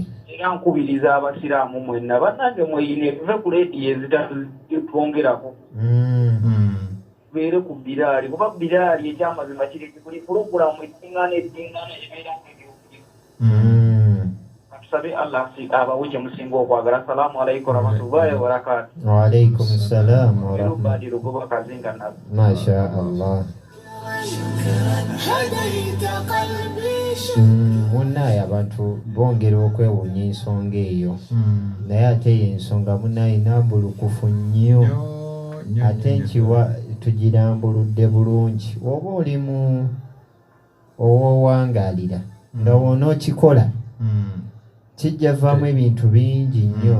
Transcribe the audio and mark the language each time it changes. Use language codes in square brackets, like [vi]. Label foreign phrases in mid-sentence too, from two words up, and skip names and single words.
[lg] Era nkubiriza abasiraamu mwenna bannange mweyine tuve ku leediyo ezitwongerako tubeere ku Bilaali kuba Bilaali ekyamazima kiri buli pulogulamu eddiŋŋaana ebeera tusabe Allah abawe kye musinga okwagala. [ar] السلام عليكم ورحمة الله وبركاته. وعليكم السلام ورحمة الله wabarakatuh. ما شاء الله. هديت قلبي [lg] Munaye abantu bongera okwewuunya ensonga eyo naye ate ensonga munaye nambulukufu nnyo ate nkiwa tugirambuludde bulungi. Oba oli mu owowangaalira nga wonookikola kijja vaamu ebintu bingi nnyo.